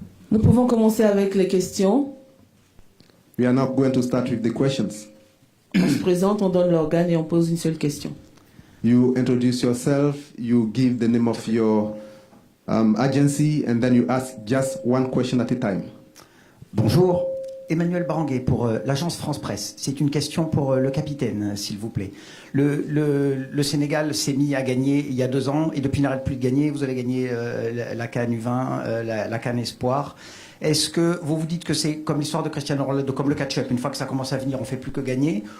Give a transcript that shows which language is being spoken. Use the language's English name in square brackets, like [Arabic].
[French] Nous pouvons commencer avec les questions. [English] We are now going to start with the questions. [French] On se présente, on donne l'organe et on pose une seule question. [English] You introduce yourself, you give the name of your agency, and then you ask just one question at a time. [French] Bonjour, Emmanuel Baranguet pour l'agence France Presse. C'est une question pour le capitaine, s'il vous plaît. Le Sénégal s'est mis à gagner il y a 2 ans et depuis n'arrête plus de gagner. Vous avez gagné la CAN U20, la CAN Espoir. Est-ce que vous vous dites que c'est comme l'histoire de Cristiano Ronaldo, comme le catch-up, une fois que ça commence à venir, on ne fait plus que gagner?